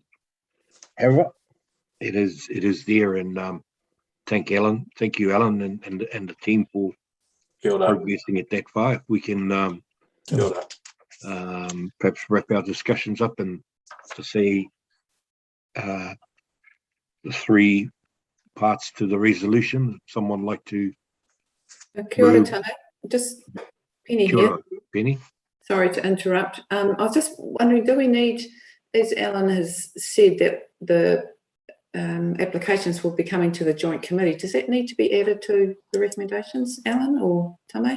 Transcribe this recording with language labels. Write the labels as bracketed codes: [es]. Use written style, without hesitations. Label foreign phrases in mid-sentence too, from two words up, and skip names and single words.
[en] However, it is there, and thank you, Alan, and the team for progressing it that far. If we can perhaps wrap our discussions up and to see the three parts to the resolution. Someone like to? [mi] Kia ora, Tane. [en] Just Penny here. Penny. Sorry to interrupt. I was just wondering, do we need, as Alan has said, that the applications will be coming to the joint committee, does that need to be added to the recommendations, Alan or Tame?